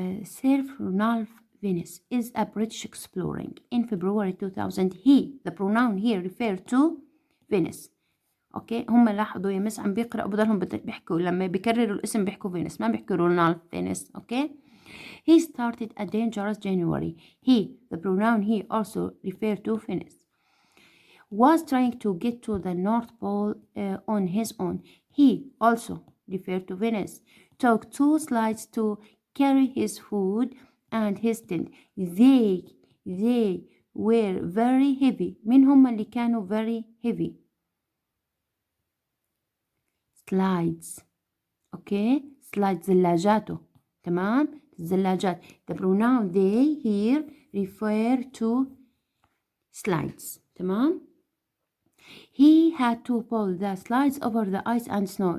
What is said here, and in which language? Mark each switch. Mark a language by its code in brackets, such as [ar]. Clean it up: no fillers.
[en] Sir Ronald Venice is a British exploring. In February 2000, the pronoun here refer to Venice. [ar] أوكي، هم لاحظوا يا مس عم بيقرأوا بضلهم بيحكوا لما بيكرروا الاسم بيحكوا فينيس، ما بيحكوا رونالد فينيس. أوكي. [en] He started a dangerous January. The pronoun he also referred to Venice, was trying to get to the North Pole on his own. He also referred to Venice. Took 2 slides to carry his food and his tent. They were very heavy. [ar] مين هم اللي كانوا very heavy؟ slides. [en] Okay, slides زلاجاته. [ar] تمام، الزلاجات. [en] The pronoun they here refer to slides. [ar] تمام. [en] He had to pull the slides over the ice and snow.